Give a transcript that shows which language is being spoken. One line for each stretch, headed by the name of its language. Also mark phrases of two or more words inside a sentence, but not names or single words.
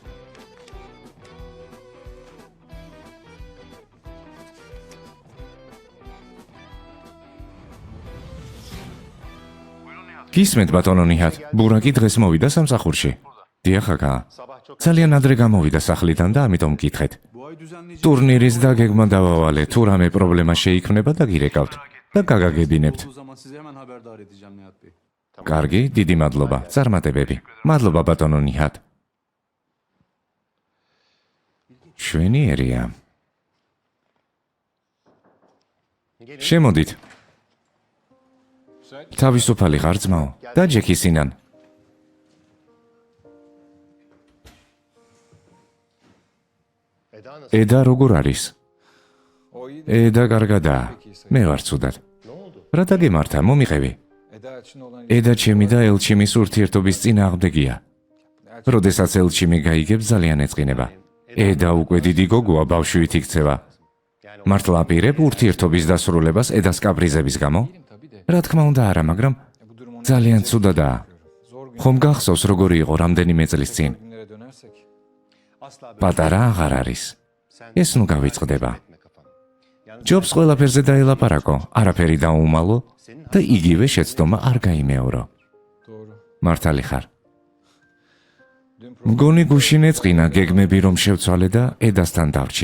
Georgian: გისმენთ ბატონო ნიჰად, ბურაკი დღეს მოვიდა სამსახურში. დიახ აკა. ძალიან ადრე გამოვიდა სახლიდან და ამიტომ მკითხეთ. ტურნირის დაგეგმა დავავალე, თუ რამე პრობლემა შეიქმნება დაგირეკავთ და გაგაგებინებთ.
Turkish: O zaman sizi hemen haberdar edeceğim Nihat Bey.
Georgian: კარგი, დიდი მადლობა. წარმატებები. მადლობა ბატონო ნიჰად. შვენიერია. შემოდით. თავისუფალი ხარ ძმაო? დაჯექი სინან. ედა როგორ არის?
Turkish: o iyi.
Georgian: ედა კარგადაა. მე ვარ ცუდად. რა დაგემართა, მომიყევი.
Turkish: Eda için olan
Georgian: ედა ჩემი და ელჩიმის ურთიერთობის წინააღმდეგია. როდესაც ელჩიმი გაიგებს, ძალიან ეწყინება. ედა უკვე დიდი გოგოა, ბავშვით იქცევა. მართლა აპირებ ურთიერთობის დასრულებას ედას კაპრიზების გამო?
Turkish: tabii de
Georgian: რა თქმა უნდა არა, მაგრამ
Turkish: bu durum onu
Georgian: ძალიან ცუდადაა.
Turkish: zor
Georgian: ხომ გახსოვს როგორი იყო რამდენიმე წლის წინ?
Turkish: günlere dönersek.
Georgian: პატარა აღარ არის. ეს ნუ გავიწყდება. ჯობს ყველაფერზე დაელაპარაკო, არაფერი დაუმალო და იგივე შეცდომა არ გაიმეორო.
Turkish: Doğru.
Georgian: მართალი ხარ.
Turkish: Dün
Georgian: მგონი გუშინ ეწყინა გეგმები რომ შევცვალე და ედასთან დავრჩი.